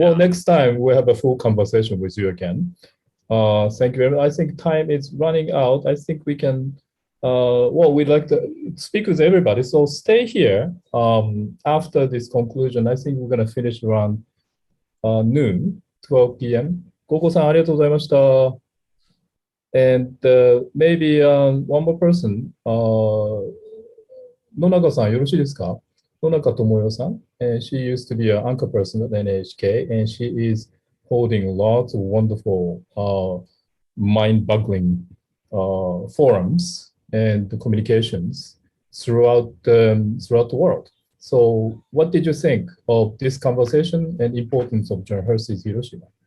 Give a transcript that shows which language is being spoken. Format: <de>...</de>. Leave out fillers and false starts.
<en>Well, next time we'll have a full conversation with you again. Thank you very much. I think time is running out. I think we can, we'd like to speak with everybody. So stay here after this conclusion. I think we're going to finish around noon, 12 p.m. Koko-san,</en> <ja>ありがとうございました.</ja> <en>And maybe one more person,</en> <ja>野中さんよろしいですか? 野中智代さん.</ja> <en>And she used to be an anchor person at NHK, and she is holding lots of wonderful, mind-boggling forums and communications throughout the world. So what did you think of this conversation and importance of John Hersey's Hiroshima?</en>